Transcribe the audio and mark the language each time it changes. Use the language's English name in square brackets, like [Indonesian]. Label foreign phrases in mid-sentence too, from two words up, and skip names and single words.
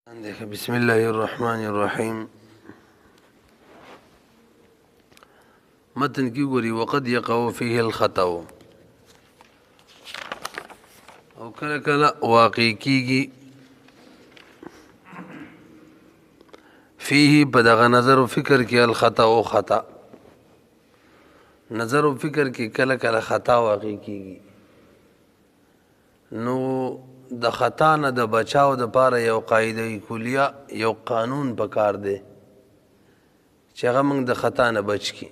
[Arabic] بسم الله الرحمن الرحیم. [Pashto] متن کی ګوري [Arabic] وقد يقع فيه الخطأ [Pashto] او کله کله واقع کیږي فيه په دغه نظر او فکر کې الخطأ او خطأ نظر او فکر کې کله کله خطا واقع کیږي. نو د خطا نه د بچاو د پاره یو قاعده کلیه یو قانون پکار دی چې هغه موږ د خطا نه بچ کی.